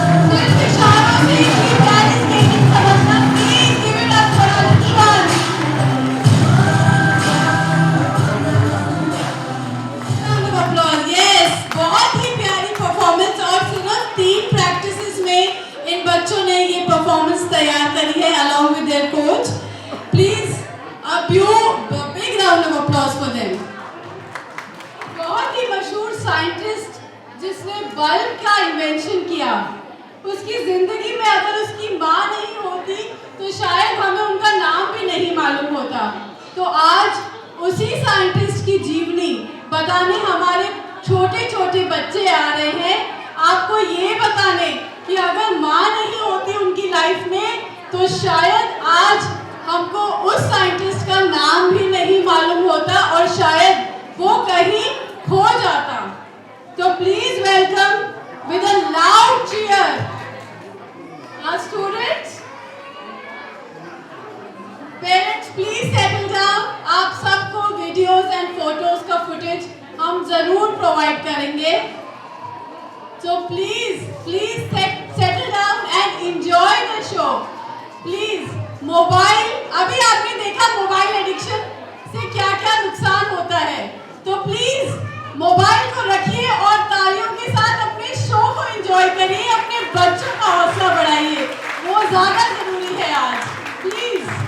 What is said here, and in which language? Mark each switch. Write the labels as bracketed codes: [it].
[hi] सिर्फ इशारों से इतनी प्यारी स्केटिंग समझना, [en] please give it up for our Ivan. Round of applause. [hi] Yes, बहुत ही प्यारी परफॉर्मेंस और सिर्फ 3 प्रैक्टिसेस में इन बच्चों ने ये परफॉर्मेंस तैयार करी है [en] along with their coach. Please a big round of applause for them. [hi] बहुत ही मशहूर साइंटिस्ट जिसने बल्ब का इन्वेंशन किया, उसकी जिंदगी में अगर उसकी माँ नहीं होती तो शायद हमें उनका नाम भी नहीं मालूम होता। तो आज उसी साइंटिस्ट की जीवनी बताने हमारे छोटे छोटे बच्चे आ रहे हैं, आपको ये बताने कि अगर माँ नहीं होती उनकी लाइफ में तो शायद आज हमको उस साइंटिस्ट का नाम भी नहीं मालूम होता और शायद वो कहीं खो जाता। [en] तो please welcome with a loud cheer our students. Parents please settle down. [hi] आप सबको वीडियोस एंड फोटोज का फुटेज हम जरूर प्रोवाइड करेंगे। [en] So please settle down and enjoy the show. [hi] Please mobile, अभी आपने देखा मोबाइल एडिक्शन से क्या क्या नुकसान होता है, तो प्लीज मोबाइल को रखिए और तालियों के साथ अपने शो को एंजॉय करिए, अपने बच्चों का हौसला बढ़ाइए, वो ज्यादा जरूरी है आज, प्लीज।